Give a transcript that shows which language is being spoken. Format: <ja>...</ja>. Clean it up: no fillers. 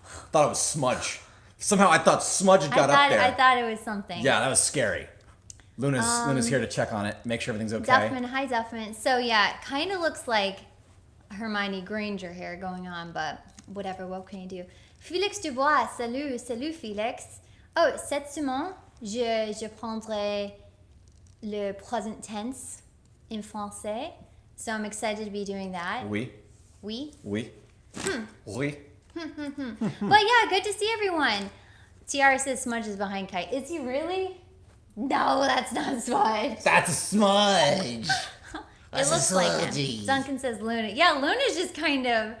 <en>Thought it was smudge. Somehow I thought smudge had got up there. I thought it was something. Yeah, that was scary. Luna's here to check on it, make sure everything's okay. Duffman, hi Duffman. So yeah, it kind of looks like Hermione Granger hair going on, but whatever, what can you do?</en> <fr>Félix Dubois, salut Félix. Oh, cette semaine, je prendrai le present tense in français.</fr> <en>So I'm excited to be doing that.</en> <fr>Oui. Oui? Oui. Oui.</fr> <en>But yeah, good to see everyone. Tiara says Smudge is behind Kite. Is he really? No, that's not Smudge. That's a smudge. It looks like him. Duncan says Luna. Yeah, Luna's just kind of...</en>